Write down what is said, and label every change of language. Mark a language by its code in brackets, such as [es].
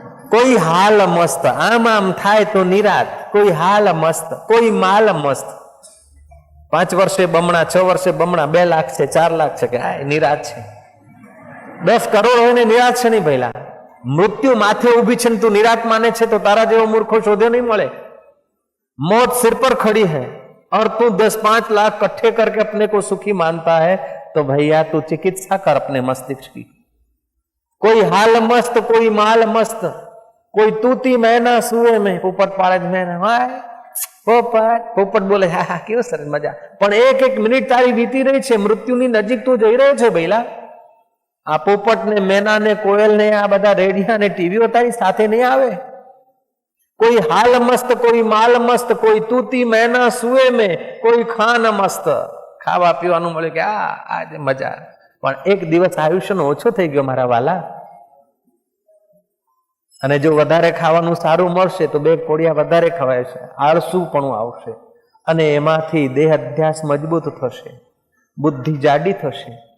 [gu] કોઈ હાલ મસ્ત, આમ આમ થાય તો નિરાત. કોઈ હાલ મસ્ત, કોઈ માલ મસ્ત. 5 વર્ષે બમણા, 6 વર્ષે બમણા, 2 લાખ છે, 4 લાખ છે, કે આ નિરાત છે. 10 કરોડ હોય ને નિરાત છે નહીં ભઈલા. મૃત્યુ માથે ઉભી છે ને તું નિરાત માને છે તો તારા જેવો મૂર્ખો શોધ્યો નહીં મળે. [hi] मौत सिर पर खड़ी है और तू 10-5 लाख इकट्ठे करके अपने को सुखी मानता है तो भैया तू चिकित्सा कर अपने मस्तिष्क की. कोई हाल मस्त, कोई माल मस्त, कोई तूती मैना सुए में. पोपट पाड़े मैना, हाय [gu] પોપટ બોલે, હા હા કેવું સરસ મજા. પણ એક મિનિટ તારી વીતી રહી છે, મૃત્યુની નજીક તું જઈ રહ્યો છે ભઈલા. આ પોપટ ને મેના ને કોયલ ને આ બધા રેડિયા ને ટીવીઓ તારી સાથે નહીં આવે. [hi] कोई हाल मस्त, कोई माल मस्त, कोई तूती मैना सुए में, कोई खान मस्त. [gu] खावा पीવાનું મળે કે આજે મજા. પણ એક દિવસ આયુષ્યનો ઓછો થઈ ગયો મારા વાલા. અને જો વધારે ખાવાનું સારું મળશે તો 2 કોડિયા વધારે ખવાય છે, આળસુપણું આવશે અને એમાંથી દેહ અધ્યાસ મજબૂત થશે, બુદ્ધિ જાડી થશે.